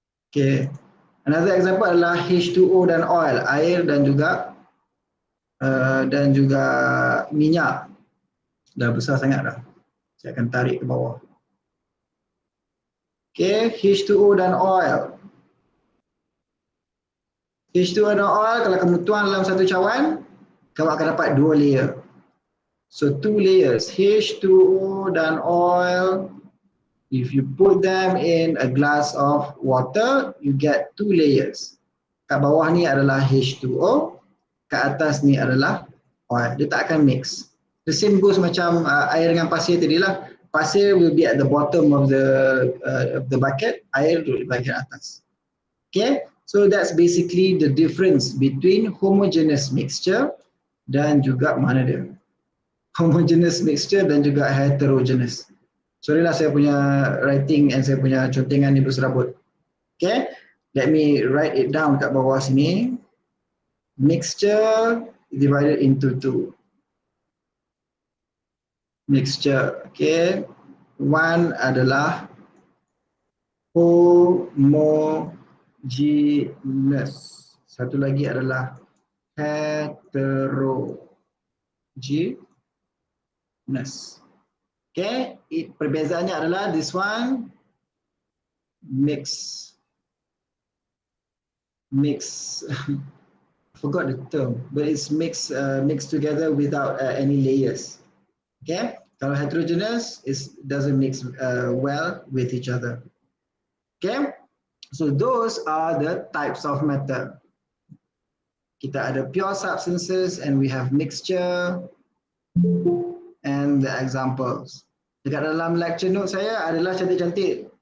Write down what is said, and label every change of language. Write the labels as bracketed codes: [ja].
[ms] Okay, another example adalah H2O dan oil, air dan juga minyak. Dah besar sangat dah. Saya akan tarik ke bawah. Okay, H2O dan oil. H2O dan oil, kalau kamu tuang dalam satu cawan, kamu akan dapat dua layer. [en] So two layers, H2O dan oil. If you put them in a glass of water, you get two layers. [ms] Kat bawah ni adalah H2O, kat atas ni adalah oil. Dia tak akan mix. [en] The same goes [ms] macam air dengan pasir tadi lah. Pasir will be at the bottom of the bucket, air duduk di bahagian atas. [en] Okay, so that's basically the difference between homogeneous mixture [ms] dan juga mana dia? Homogeneous mixture dan juga heterogeneous. Sorry lah, saya punya writing and saya punya contengan ni berserabut. [en] Okay, let me write it down [ms] kat bawah sini. [en] Mixture divided into two. Mixture, okay. [ms] One adalah homogeneous. Satu lagi adalah heterogeneous. [en] Okay, [ms] perbezaannya adalah [en] this one mix. Forgot the term, but it's mixed together without any layers. Okay, kalau heterogeneous, it doesn't mix well with each other. Okay, so those are the types of matter. [ms] Kita ada [en] pure substances and we have mixture and the examples. [ms] Dekat dalam lecture note saya adalah cantik-cantik.